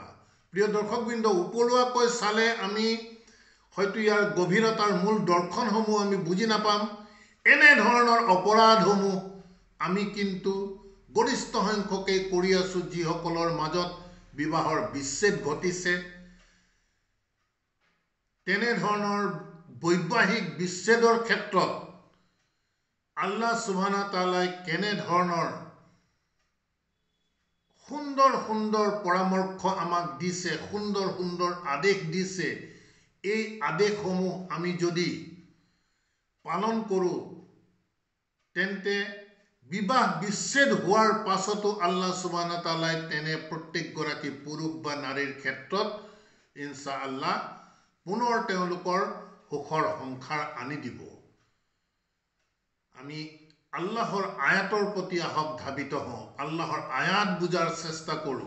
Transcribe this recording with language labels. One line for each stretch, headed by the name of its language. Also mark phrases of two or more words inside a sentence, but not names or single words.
Assamese: প্ৰিয় দৰ্শকবৃন্দ, উপৰুৱাকৈ চালে আমি হয়তো ইয়াৰ গভীৰতাৰ মূল দৰ্শনসমূহ আমি বুজি নাপাম। এনেধৰণৰ অপৰাধসমূহ আমি কিন্তু গৰিষ্ঠ সংখ্যকেই কৰি আছোঁ, যিসকলৰ মাজত বিবাহৰ বিচ্ছেদ ঘটিছে। তেনেধৰণৰ বৈবাহিক বিচ্ছেদৰ ক্ষেত্ৰত
Arabic: الله سبحانه وتعالى
Assamese: কেনেধৰণৰ সুন্দৰ সুন্দৰ পৰামৰ্শ আমাক দিছে, সুন্দৰ সুন্দৰ আদেশ দিছে। এই আদেশসমূহ আমি যদি পালন কৰোঁ, তেন্তে বিবাহ বিচ্ছেদ হোৱাৰ পাছতো
Arabic: الله سبحانه وتعالى
Assamese: তেনে প্ৰত্যেকগৰাকী পুৰুষ বা নাৰীৰ ক্ষেত্ৰত
Arabic: إن شاء الله
Assamese: পুনৰ তেওঁলোকৰ সুখৰ সংসাৰ আনি দিব। আমি আল্লাহৰ আয়াতৰ প্ৰতি আহক ধাবিত হওঁ, আল্লাহৰ আয়াত বুজাৰ চেষ্টা কৰোঁ।